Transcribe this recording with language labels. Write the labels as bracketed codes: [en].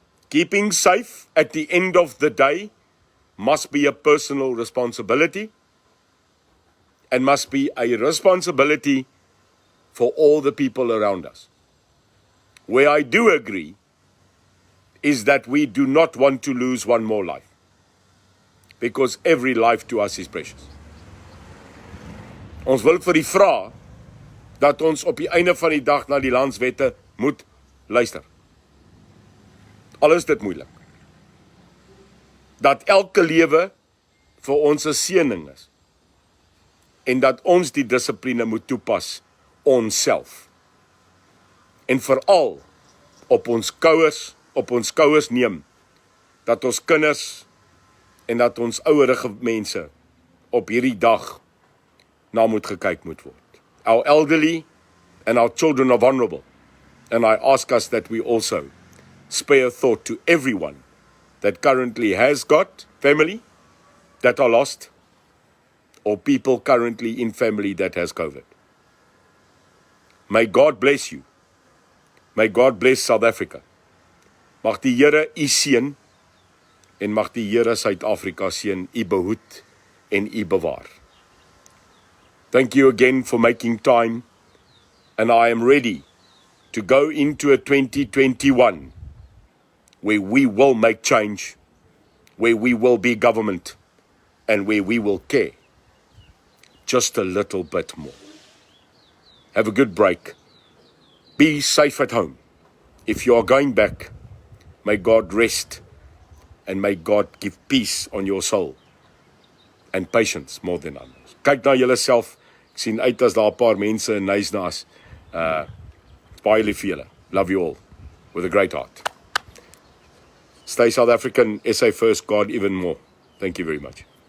[en] Keeping safe at the end of the day must be a personal responsibility and must be a responsibility for all the people around us. Where I do agree is that we do not want to lose one more life. Because every life to us is precious. [af] Ons wil vir die vra dat ons op die einde van die dag na die landswette moet luister. Al is dit moeilik. Dat elke lewe vir ons 'n seëning is. En dat ons die dissipline moet toepas onsself. En veral op ons skouers neem, dat ons kinders en dat ons ouerige mense op hierdie dag na moet gekyk moet word. [en] Our elderly and our children are vulnerable, and I ask us that we also spare thought to everyone that currently has got family that are lost, or people currently in family that has COVID. May God bless you. May God bless South Africa. [af] Mag die Here u seën en mag die Here Suid-Afrika seën, u behoed en u bewaar. [en] Thank you again for making time, and I am ready to go into a 2021 where we will make change, where we will be government, and where we will care just a little bit more. Have a good break. Be safe at home. If you are going back, may God rest and may God give peace on your soul and patience more than others. [af] Kyk na julleself. Ek sien uit as daar 'n paar mense in Nysna's. Baie lief vir julle. [en] Love you all with a great heart. Stay South African, SA first, God even more. Thank you very much.